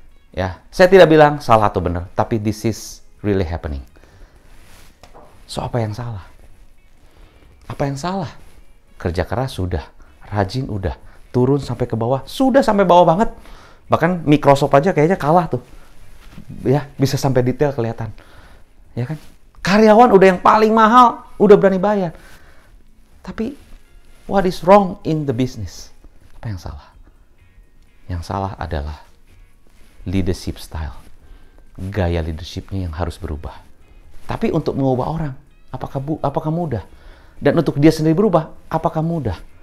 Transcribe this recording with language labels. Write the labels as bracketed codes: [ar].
[id] Ya, saya tidak bilang salah atau benar, tapi [en] this is really happening. [id] So apa yang salah? Apa yang salah? Kerja keras sudah, rajin udah, turun sampai ke bawah, sudah sampai bawah banget. Bahkan Microsoft aja kayaknya kalah tuh. Ya, bisa sampai detail kelihatan. Ya kan? Karyawan udah yang paling mahal, udah berani bayar. [en] Tapi what is wrong in the business? [id] Apa yang salah? Yang salah adalah leadership style. Gaya leadershipnya yang harus berubah. Tapi untuk mengubah orang, apakah mudah? Dan untuk dia sendiri berubah, apakah mudah?